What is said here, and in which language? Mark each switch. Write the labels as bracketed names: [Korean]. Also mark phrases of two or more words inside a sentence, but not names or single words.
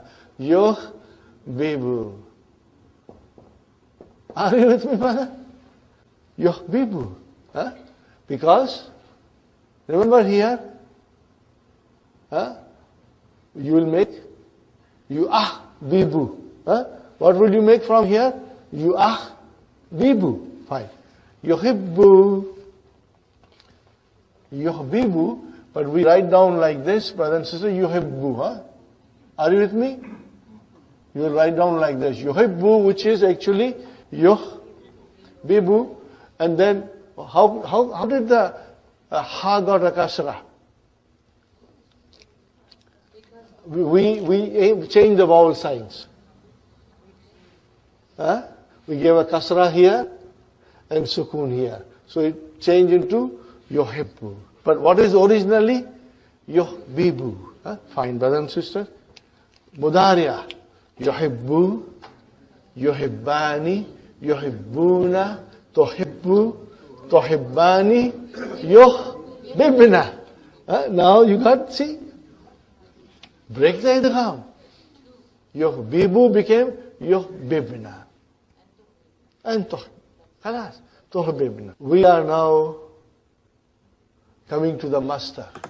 [English] Yuhbibu. Are you with me, father? Yuhbibu. Because, remember here, you will make yu'ahbibu. What will you make from here? Yu'ahbibu. Fine. Yuhibbu. Yuhbibu. But we write down like this, brother and sister, yuhibbu. Are you with me? You will write down like this. Yuhibbu, which is actually yuhbibu. And then, how did the ha got a kasra? We changed the vowel signs. We gave a kasra here and sukun here. So it changed into yuhibbu. But what is originally? Yuhbibu. Fine, brother and sister. Mudariya. [Arabic] يُحِبُّ، يُحِبّانِ، يُحِبّونَ، تُحِبُّ، تُحِبّانِ، يُحْبِبْنَ. [English] Now you got, see? Break the idgham. Yuhbibu became yuhbibna. And khalas, tuhbibna. We are now coming to the master.